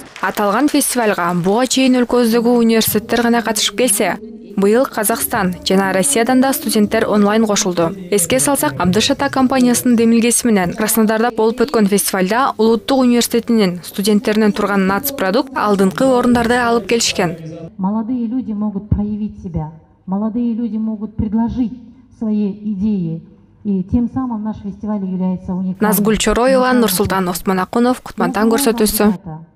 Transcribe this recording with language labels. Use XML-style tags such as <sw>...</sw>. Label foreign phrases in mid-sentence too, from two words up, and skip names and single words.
<ky>Аталган фестивалга буга чейин өлкөбүздөгү университеттер гана катышып келсе, быйыл Казакстан жана Россиядан да студенттер онлайн кошулду. Эске салсак, Абдыш Ата компаниясынын демилгеси менен Краснодарда болуп өткөн фестивалда улуттук университетинин студенттеринен турган нацпродукт алдыңкы орундарды алып келишкен.</ky> <ru>Молодые люди могут проявить себя, молодые люди могут предложить свои идеи. И тем самым наш фестиваль является уникальным.</ru> <ky>Назгүл Чороева, Нурсултан Осмонакунов, Кутмантан көрсөтүүсү.</ky>